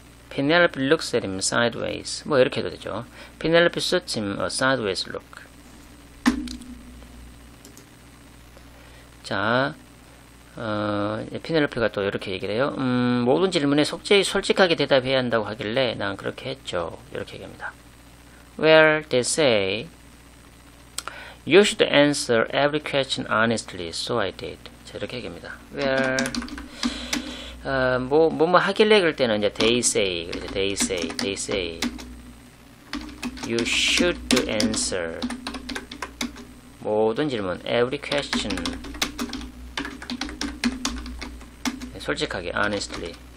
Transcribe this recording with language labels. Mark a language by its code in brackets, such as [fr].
[en] Penelope looks at him sideways. [ko] 뭐 이렇게 해도 되죠. [en] Penelope shoots him a sideways look. [ko] 자, 피넬로페가 또 이렇게 얘기를 해요. 모든 질문에 솔직하게 대답해야 한다고 하길래 난 그렇게 했죠. 이렇게 얘기합니다. [en] Well, they say you should answer every question honestly, so I did. [ko] 자, 이렇게 얘기합니다. [en] Well, [ko] 뭐 하길래 그럴 때는 이제 [en] they say, [ko] 그래서 [en] they say you should answer [ko] 모든 질문, [en] every question, [ko] 솔직하게, [en] honestly.